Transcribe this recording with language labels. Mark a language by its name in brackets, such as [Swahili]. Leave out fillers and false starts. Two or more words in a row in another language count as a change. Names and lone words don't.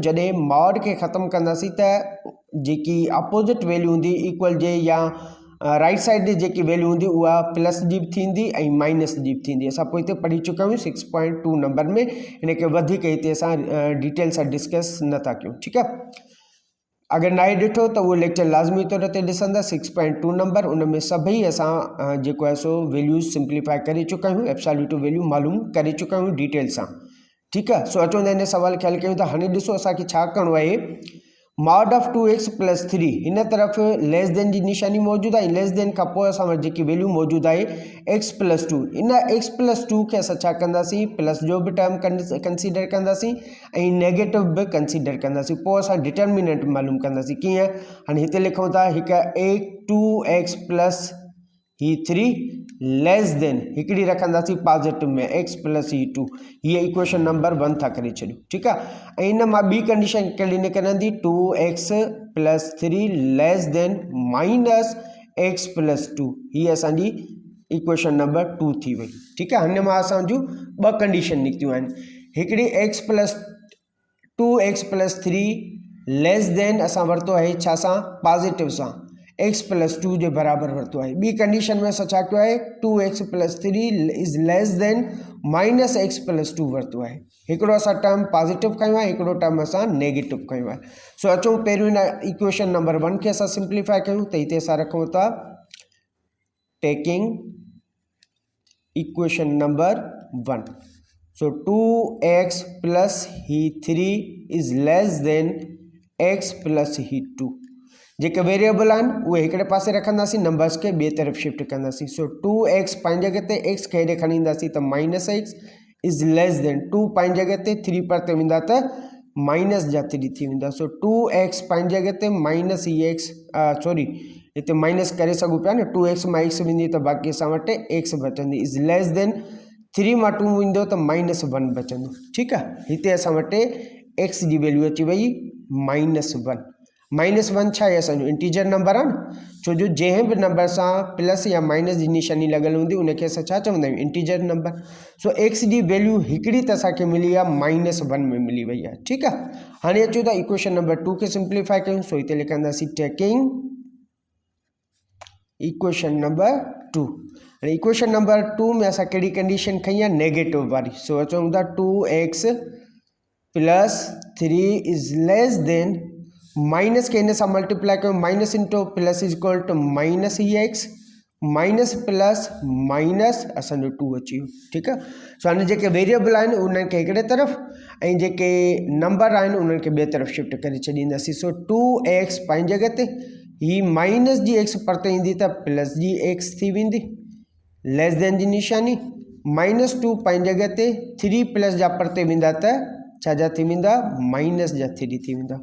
[Sindhi] जॾहिं मॉड खे ख़तमु कंदासीं त जेकी [English] opposite value [Sindhi] हूंदी इक्वल जे या [English] right side [Sindhi] जी जेकी वैल्यू हूंदी उहा प्लस जी बि थींदी ऐं माइनस जी बि थींदी। असां पोइ हिते पढ़ी चुका आहियूं 6.2 नंबर में। हिनखे वधीक हिते असां डिटेल सां डिस्कस नथा कयूं। ठीकु आहे। अगर नाहे ॾिठो त उहो लेक्चर लाज़मी तौर ते ॾिसंदा। 6.2 नंबर, उन में सभई असां जेको आहे सो [English] values simplify [Sindhi] करे चुका आहियूं, [English] absolute value [Sindhi] मालूम करे चुका आहियूं डिटेल सां। ठीकु आहे। सो अचो हिन सवाल खे हल कयूं था। हाणे ॾिसो असांखे छा करिणो आहे। [English] mod of 2x plus 3 [Sindhi] हिन तरफ़ [English] less than [Sindhi] जी निशानी मौजूदु आहे। [English] less than [Sindhi] खां पोइ असां वटि जेकी वैल्यू मौजूदु आहे [English] x plus 2, [Sindhi] इन [English] x plus 2 [Sindhi] खे असां छा कंदासीं? प्लस जो बि टर्म कंसीडर कंदासीं ऐं नेगेटिव बि कंसीडर कंदासीं। पोइ असां डिटर्मिनेंट मालूम कंदासीं। कीअं? हाणे हिते लिखूं था हिकु [English] 2x plus he 3 less than [Sindhi] हिकिड़ी रखंदासीं पॉजिटिव में [English] x plus he 2. [Sindhi] हीअ इक्वेशन नंबर 1 था करे छॾियूं। ठीकु आहे। ऐं इन मां ॿी कंडीशन कहिड़ी निकिरंदी? [English] 2x plus 3 less than minus x plus 2. [Sindhi] हीअ असांजी इक्वेशन नंबर 2 थी वई। ठीकु आहे। हिन मां असांजूं 2 कंडीशन निकितियूं आहिनि। हिकिड़ी [English] 2x plus 3 less than [Sindhi] असां वरितो आहे छा सां? पॉजिटिव सां। [English] x plus 2 [Sindhi] जे बराबर वरतो है। बी कंडीशन में असां छा कयो आहे [English] 2x plus 3 is less than minus x plus 2 [Sindhi] वरतो है। हिकिड़ो असां टर्म पॉजिटिव कयो आहे, हिकिड़ो टर्म असां नेगेटिव कयो आहे। सो अचूं पहिरियों हिन इक्वेशन नंबर 1 खे असां सिंप्लीफाई कयूं त हिते असां रखूं था [English] taking equation number 1. [Sindhi] सो [English] 2x plus he 3 is less than x plus he 2. [Sindhi] जेके वेरिएबल आहिनि उहे हिकिड़े पासे रखंदासीं, नंबर्स खे ॿिए तरफ़ शिफ्ट कंदासीं। सो 2x पंहिंजी जॻह ते एक्स खे हेॾे खणी ईंदासीं त [English] minus x is less than 2 [Sindhi] पंहिंजी जॻह ते 3 परते वेंदा त माइनस जा 3 थी वेंदा। सो 2x पंहिंजी जॻह ते माइनस ही एक्स सॉरी हिते माइनस करे सघूं पिया न, 2x मां एक्स वेंदी त बाक़ी असां वटि एक्स बचंदी [English] is less than [Sindhi] 3 मां 2 वेंदो त -1 बचंदो। ठीकु आहे, हिते असां वटि एक्स जी वैल्यू अची वई -1। -1 छा आहे असांजो [English] integer number [Sindhi] आहे न, छो जो जंहिं बि नंबर सां प्लस या माइनस जी निशानी लॻल हूंदी उनखे असां छा चवंदा आहियूं [English] integer number. [Sindhi] सो एक्स जी वैल्यू हिकिड़ी त असांखे मिली आहे -1 में मिली वई आहे। ठीकु आहे, हाणे अचूं था इक्वेशन नंबर 2 खे सिंप्लीफाई कयूं। सो हिते लिखंदासीं [English] taking equation number 2. [Sindhi] हाणे इक्वेशन नंबर 2 में असां कहिड़ी कंडीशन खई आहे नेगेटिव वारी। सो अचूं था [English] 2x plus 3 is less than minus k [Sindhi] इन सां मल्टीप्लाई कयूं, [English] minus into plus is equal to minus he x minus plus minus [Sindhi] अची वियो। ठीकु आहे, सो हाणे जेके वेरिएबल आहिनि उन्हनि खे हिकिड़े तरफ़ ऐं जेके नंबर आहिनि उन्हनि खे ॿिए तरफ़ शिफ्ट करे छॾींदासीं। सो 2x पंहिंजी जॻह ते ही माइनस जी एक्स परते ईंदी त प्लस जी एक्स थी वेंदी, लेस देन जी निशानी -2 पंहिंजी जॻह ते 3 प्लस जा परते वेंदा त छा जा थी वेंदा माइनस जा 3 थी वेंदा।